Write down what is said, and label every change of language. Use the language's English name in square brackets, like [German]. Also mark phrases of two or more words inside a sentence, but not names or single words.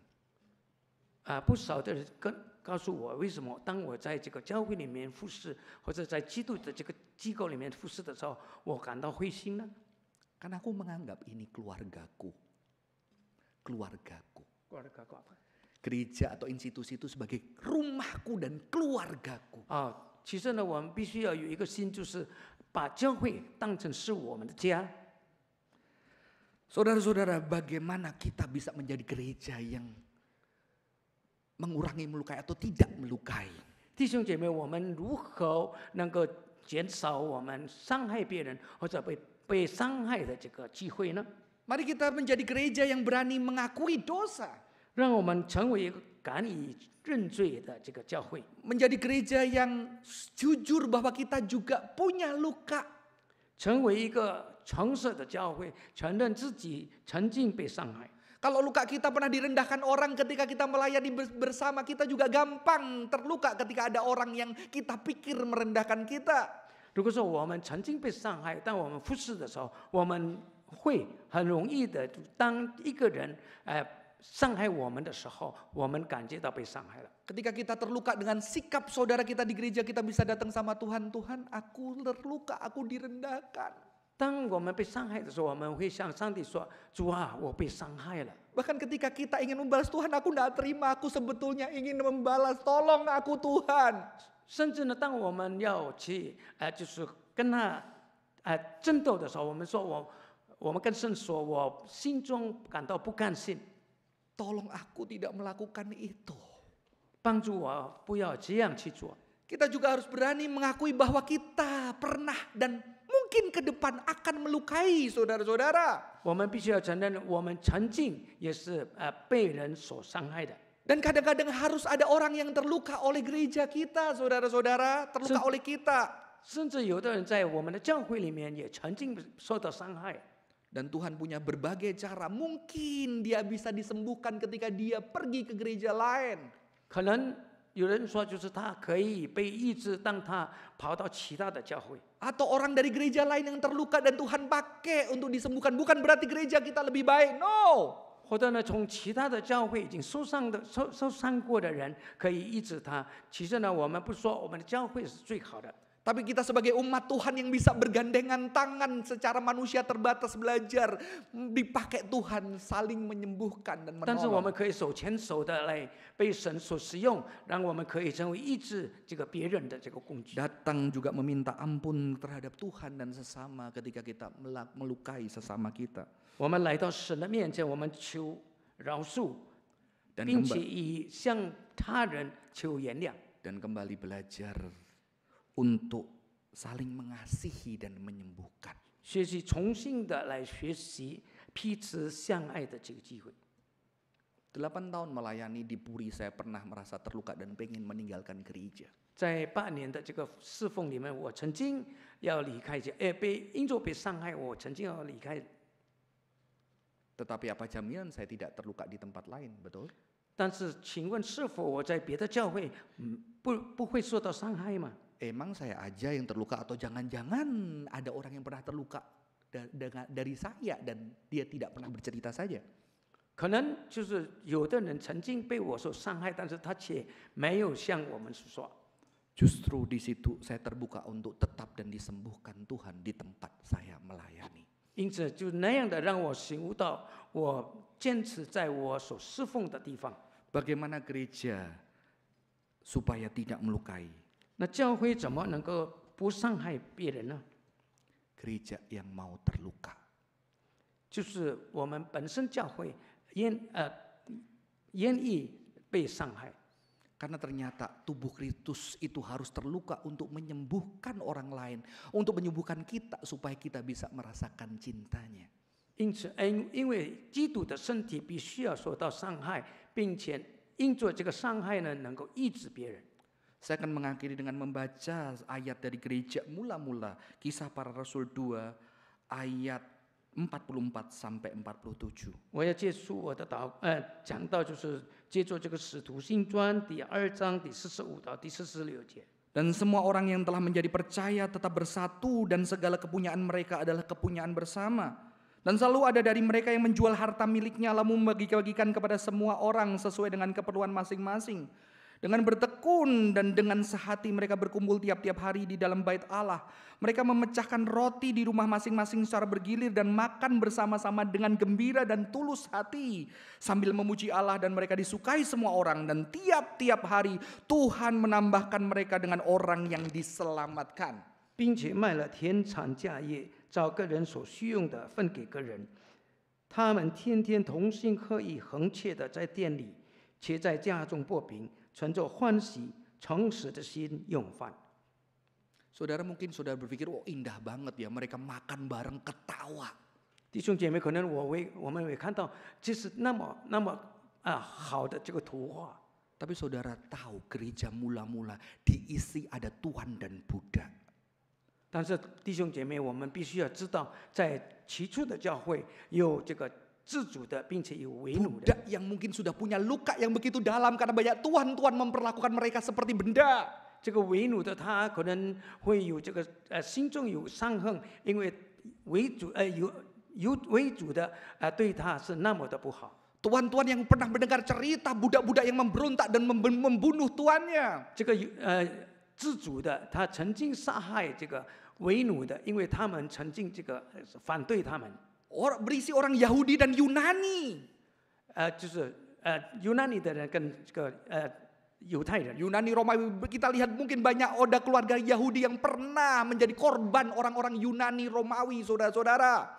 [Chinese] 不少的人告诉我，为什么当我在这个教会里面服侍，或者在基督的这个机构里面服侍的时候，我感到灰心呢？ [Indonesian] Karena aku menganggap ini keluargaku. Keluargaku. Gereja atau institusi itu sebagai rumahku dan keluargaku. [Chinese] 其实呢，我们必须要有一个心，就是把教会当成是我们的家。 [Indonesian] Saudara-saudara, bagaimana kita bisa menjadi gereja yang mengurangi melukai atau tidak melukai? [Chinese] 弟兄姐妹，我们如何能够减少我们伤害别人或者被伤害的这个机会呢？ [Indonesian] Mari kita menjadi gereja yang berani mengakui dosa. [Chinese] 让我们成为一个敢于认罪的这个教会， [Indonesian] Menjadi gereja yang jujur bahwa kita juga punya luka. [Chinese] 成为一个诚实的教会，承认自己曾经被伤害。 [Indonesian] Kalau luka kita pernah direndahkan orang ketika kita melayani bersama, kita juga gampang terluka ketika ada orang yang kita pikir merendahkan kita. [Chinese] 如果说我们曾经被伤害，当我们服侍的时候，我们会很容易的，当一个人伤害我们的时候，我们感觉到被伤害了。 [Indonesian] Ketika kita terluka dengan sikap saudara kita di gereja, kita bisa datang sama Tuhan, Tuhan aku terluka, aku direndahkan. [Chinese] 当我们被伤害的时候，我们会向上帝说：“主啊，我被伤害了。” [Indonesian] Bahkan ketika kita ingin membalas, Tuhan aku tidak terima, aku sebetulnya ingin membalas, tolong aku Tuhan. [Chinese] 甚至呢，当我们要去就是跟他争斗的时候，我们说我们跟神说，我心中感到不甘心， [Indonesian] Tolong aku tidak melakukan itu. [Chinese] 帮助我不要这样去做。 [Indonesian] Kita juga harus berani mengakui bahwa kita pernah dan mungkin ke depan akan melukai saudara-saudara. [Chinese] 我们必须要承认，我们曾经也是被人所伤害的。 [Indonesian] Dan kadang-kadang harus ada orang yang terluka oleh gereja kita, saudara-saudara, terluka oleh kita. [Chinese] 甚至有的人在我们的教会里面也曾经受到伤害。 [Indonesian] Dan Tuhan punya berbagai cara. Mungkin dia bisa disembuhkan ketika dia pergi ke gereja lain. [Chinese] 可能有人说，就是他可以被医治，当他跑到其他的教会。 [Indonesian] Atau orang dari gereja lain yang terluka dan Tuhan pakai untuk disembuhkan. Bukan berarti gereja kita lebih baik. No. [Chinese] 或者呢，从其他的教会已经受伤过的人可以医治他。其实呢，我们不说我们的教会是最好的。 [Indonesian] Tapi kita sebagai umat Tuhan yang bisa bergandengan tangan secara manusia terbatas belajar dipakai Tuhan saling menyembuhkan dan [Chinese] 但是我 [Indonesian] menolong. [Chinese] 们可以手牵手的来被神所使用，让我们可以成为医治这个别人的这个工具。 [Indonesian] Datang juga meminta ampun terhadap Tuhan dan sesama ketika kita melukai sesama kita. [Chinese] 我们来到神的面前，我们求饶恕， [Indonesian] Dan [Chinese] 并且以向他人求原谅。 [Indonesian] dan kembali belajar untuk saling mengasihi dan menyembuhkan. [Chinese] 学习重新的来学习彼此相爱的这个机会。 [Indonesian] 8 tahun melayani di Puri, saya pernah merasa terluka dan pengen meninggalkan gereja. [Chinese] 在8年的这个侍奉里面，我曾经要离开因着被伤害，我曾经要离开。 [Indonesian] Tetapi apa jaminan saya tidak terluka di tempat lain, betul? [Chinese] 但是，请问是否我在别的教会，不会受到伤害吗？ [Indonesian] Emang saya aja yang terluka atau jangan-jangan ada orang yang pernah terluka dari saya dan dia tidak pernah bercerita saja? [Chinese] 可能就是有的人曾经被我所伤害，但是他却没有向我们说。 [Indonesian] Justru di situ saya terbuka untuk tetap dan disembuhkan Tuhan di tempat saya melayani. [Chinese] 因此，就那样的让我醒悟到，我坚持在我所侍奉的地方。 [Indonesian] Bagaimana gereja supaya tidak melukai? [Chinese] 那教会怎么能够不伤害别人呢？ [Indonesian] Gereja yang mau terluka. [Chinese] 就是我们本身教会愿意被伤害。 [Indonesian] Karena ternyata tubuh Kristus itu harus terluka untuk menyembuhkan orang lain, untuk menyembuhkan kita supaya kita bisa merasakan cintanya. [Chinese] 因此，因为基督的身体必须要受到伤害，并且因着这个伤害呢，能够医治别人。 [Indonesian] Saya akan mengakhiri dengan membaca ayat dari gereja mula-mula, Kisah Para Rasul 2 ayat 44 sampai 47. [Chinese] 我要结束我的讲到，就是接着这个使徒行传第2章第45到第46节。 [Indonesian] Dan semua orang yang telah menjadi percaya tetap bersatu dan segala kepunyaan mereka adalah kepunyaan bersama. Dan selalu ada dari mereka yang menjual harta miliknya lalu membagi-bagikan kepada semua orang sesuai dengan keperluan masing-masing. Dengan bertekun dan dengan sehati mereka berkumpul tiap-tiap hari di dalam bait Allah. Mereka memecahkan roti di rumah masing-masing secara bergilir dan makan bersama-sama dengan gembira dan tulus hati. Sambil memuji Allah dan mereka disukai semua orang. Dan tiap-tiap hari Tuhan menambahkan mereka dengan orang yang diselamatkan. [Chinese] 并且卖了田产家业，照个人所需用的分给个人。他们天天同心合意，恒切的在店里，且在家中擘饼，存着欢喜诚实的心用饭。 [Indonesian] Saudara mungkin saudara berpikir, oh indah banget ya mereka makan bareng ketawa. [Chinese] 弟兄姐妹，可能我们会看到，这是那么好的这个图画。 [Indonesian] Tapi saudara tahu gereja mula-mula diisi ada Tuhan dan Buddha. [Chinese] 但是弟兄姐妹，我们必须要知道，在起初的教会有这个自主的，并且有为奴的。 [Indonesian] Buddha yang mungkin sudah punya luka yang begitu dalam karena banyak tuan-tuan memperlakukan mereka seperti benda. [Chinese] 这个为奴的他可能会有这个心中有伤痕，因为为主的对他是那么的不好。 [Indonesian] Tuan-tuan yang pernah mendengar cerita budak-budak yang memberontak dan membunuh tuannya. [Chinese] 这个自主的他曾经杀害这个为奴的，因为他们曾经这个反对他们。 [Indonesian] Berisi orang Yahudi dan Yunani. [Chinese] 就是Yunani 的人跟这个犹太人。 [Indonesian] Yunani Romawi, kita lihat mungkin banyak ada keluarga Yahudi yang pernah menjadi korban orang-orang Yunani Romawi, saudara-saudara.